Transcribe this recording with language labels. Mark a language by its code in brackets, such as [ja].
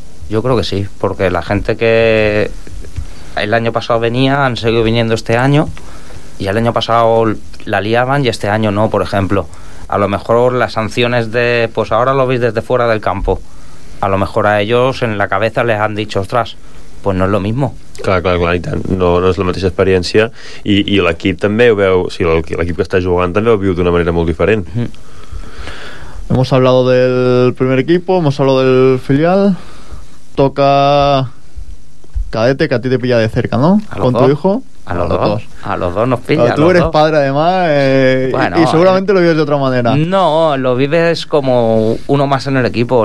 [es] Jo creo que sí, porque la gente que el año pasado venía han seguido viniendo este año, y el año pasado la liaban y este año no. Por ejemplo, a lo mejor las sanciones de, pues ahora lo veis desde fuera del campo, a lo mejor a ellos en la cabeza les han dicho, ostras, pues no es lo mismo. [ca] Clar, i tant, no és la mateixa experiència, i l'equip també ho veu, o sigui, l'equip que està jugant també ho viu d'una manera molt diferent. [es] Hemos hablado del primer equipo, hemos hablado del filial. toca cadete, que a ti te pilla de cerca, ¿no? Con dos. Tu hijo. A los dos nos pilla. Tú eres dos. Padre, además, bueno, y seguramente lo vives de otra manera. No, lo vives como uno más en el equipo.